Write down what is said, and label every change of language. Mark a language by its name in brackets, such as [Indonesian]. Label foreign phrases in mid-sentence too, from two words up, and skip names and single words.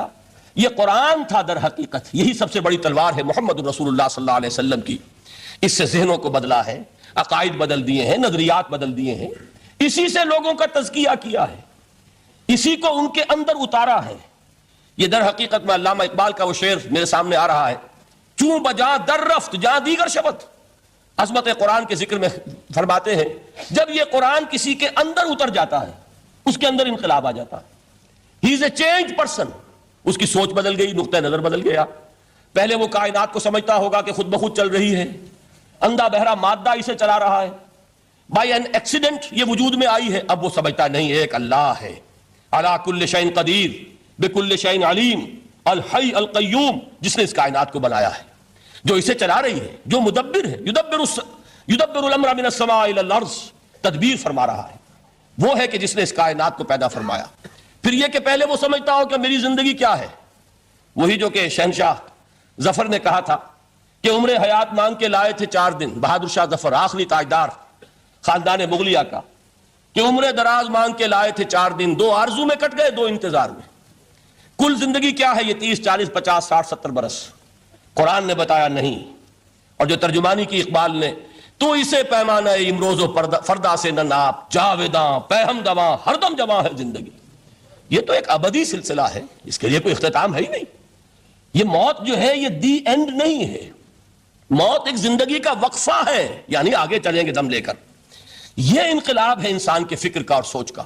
[Urdu] یہ قرآن تھا در حقیقت، یہی سب سے بڑی تلوار ہے محمد رسول اللہ صلی اللہ علیہ وسلم کی. اس سے ذہنوں کو بدلا ہے، عقائد بدل دیے ہیں، نظریات بدل دیے ہیں، اسی سے لوگوں کا تزکیہ کیا ہے، اسی کو ان کے اندر اتارا ہے. یہ در حقیقت میں علامہ اقبال کا وہ شعر میرے سامنے آ رہا ہے، [Persian] چوں بجا در رفت جہاں دیگر شبت. [Urdu] عظمت قرآن کے ذکر میں فرماتے ہیں جب یہ قرآن کسی کے اندر اتر جاتا ہے اس کے اندر انقلاب آ جاتا ہے. [English] He is a changed person. [Urdu] اس کی سوچ بدل گئی، نقطہ نظر بدل گیا. پہلے وہ کائنات کو سمجھتا ہوگا کہ خود بخود چل رہی ہے، اندھا بہرا مادہ اسے چلا رہا ہے، [English] by an accident [Urdu] یہ وجود میں آئی ہے. اب وہ سمجھتا نہیں ایک اللہ ہے، [Arabic] علی کل شیء قدیر بکل شیء علیم الحی القیوم، [Urdu] جس نے اس کائنات کو بنایا ہے، جو اسے چلا رہی ہے، جو مدبر ہے، [Arabic] یدبر الامر من السماء الى الارض، [Urdu] تدبیر فرما رہا ہے. وہ ہے کہ جس نے اس کائنات کو پیدا فرمایا. پھر یہ کہ پہلے وہ سمجھتا ہو کہ میری زندگی کیا ہے، وہی جو کہ شہنشاہ ظفر نے کہا تھا کہ عمر حیات مانگ کے لائے تھے 4 دن، بہادر شاہ ظفر آخری تاجدار خاندان مغلیہ کا، کہ عمر دراز مانگ کے لائے تھے 4 دن، 2 آرزو میں کٹ گئے 2 انتظار میں. کل زندگی کیا ہے؟ یہ 30 40 50 60 70 برس. قرآن نے بتایا نہیں. اور جو ترجمانی کی اقبال نے، تو اسے پیمانہ امروز و فردا سے نہ ناپ، جاویداں پہم دواں ہر دم جواں ہے زندگی. یہ تو ایک ابدی سلسلہ ہے، اس کے لیے کوئی اختتام ہے ہی نہیں. یہ موت جو ہے یہ [English] the end [Urdu] نہیں ہے، موت ایک زندگی کا وقفہ ہے، یعنی آگے چلیں گے دم لے کر. یہ انقلاب ہے انسان کے فکر کا اور سوچ کا.